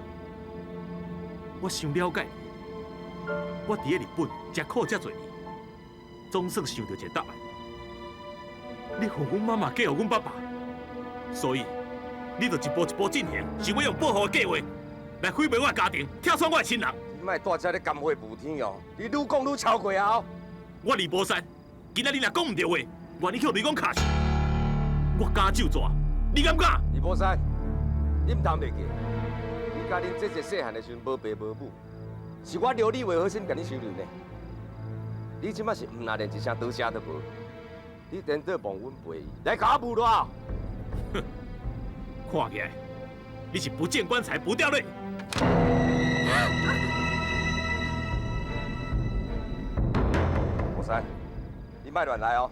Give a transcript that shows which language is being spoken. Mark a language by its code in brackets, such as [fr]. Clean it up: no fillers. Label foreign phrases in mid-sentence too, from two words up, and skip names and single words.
[nan] 我想了解你，我伫咧日本食苦遮多年，总算想到一个答案。你互阮妈妈嫁互阮爸爸，所以你就一步一步进行，想要用报复的计划。来毁灭我的家庭，拆穿我的亲人。你莫带这咧甘会无天哦！你愈讲愈超过啊！我李波山，今仔日若讲唔对话，愿意去雷公卡死。我敢就抓，你敢不敢？李波山，你唔通袂记，你甲恁姐姐细汉的时阵无爸无母，是我留你为好心甲你收留呢。你即马是唔拿连一声多谢都无，你颠倒忘阮陪伊，来甲我侮辱啊！哼，看起来你是不见棺材不掉泪。波山，你莫乱来哦！